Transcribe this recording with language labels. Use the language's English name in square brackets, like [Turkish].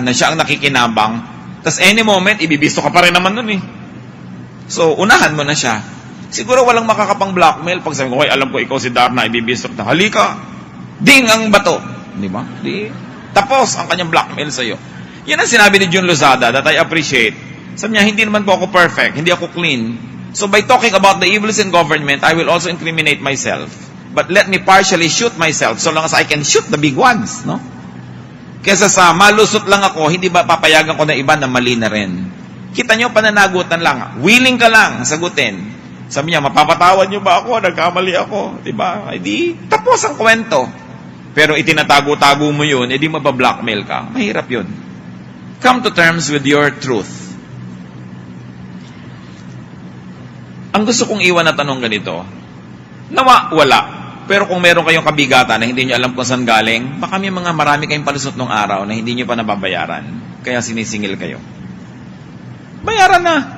[Filipino] Na siya ang nakikinabang. Tapos any moment, ibibisto ka pa rin naman nun So, unahan mo na siya. Siguro walang makakapang blackmail. Pag sabi ko, alam ko ikaw si Darna, ibibisto ka. Halika. Ding ang bato. Diba? Tapos ang kanyang blackmail sa'yo. Yan ang sinabi ni June Lozada [English] that I appreciate. [Filipino] Sabi niya, hindi naman po ako perfect. Hindi ako clean. [English] So by talking about the evils in government, I will also incriminate myself. But let me partially shoot myself so long as I can shoot the big ones, no? [Filipino] Kesa sa malusot lang ako, hindi ba papayagan ko na iba na mali na rin? Kita nyo, pananagutan lang. Willing ka lang sagutin. Sabi niya, mapapatawad nyo ba ako? Nagkamali ako. Diba? Tapos ang kwento. Pero itinatago-tago mo yun, edi mabablockmail ka. Mahirap yun. [English] Come to terms with your truth. [Filipino] Ang gusto kong iwan na tanong ganito, wala. Pero kung meron kayong kabigatan na hindi nyo alam kung saan galing, baka may marami kayong palusot nung araw na hindi nyo pa nababayaran. Kaya sinisingil kayo. Bayaran na.